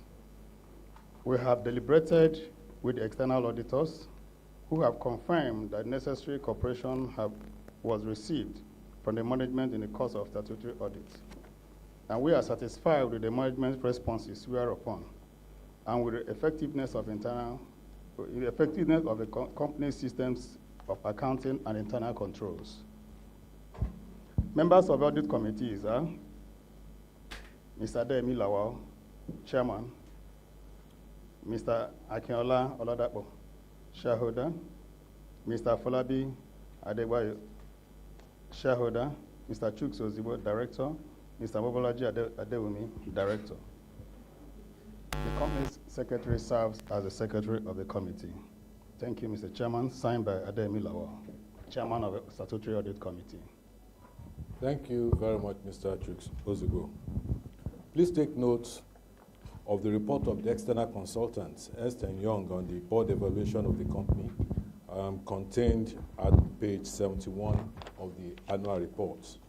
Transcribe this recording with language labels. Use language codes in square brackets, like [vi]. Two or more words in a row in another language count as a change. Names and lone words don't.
[en] We have deliberated with the external auditors who have confirmed that necessary cooperation was received from the management in the course of statutory audits. And we are satisfied with the management's responses whereupon and with the effectiveness of the company's systems of Accounting and Internal Controls. Members of the Audit Committees are Mr. Adeyemi Lawal, Chairman, Mr. Akinola Oladapo, Shareholder, Mr. Folabi Adebayo, Shareholder, Mr. Chuks Ozibo, Director, Mr. Mobolaji Adewumi, Director. The company's secretary serves as the secretary of the committee. Thank you, Mr. Chairman. Signed by Adeyemi Lawal, Chairman of the Statutory Audit Committee. Thank you very much, Mr. Chuks Ozibo. Please take note of the report of the external consultants, Ernst & Young, on the board evaluation of the company, contained at page 71 of the annual report.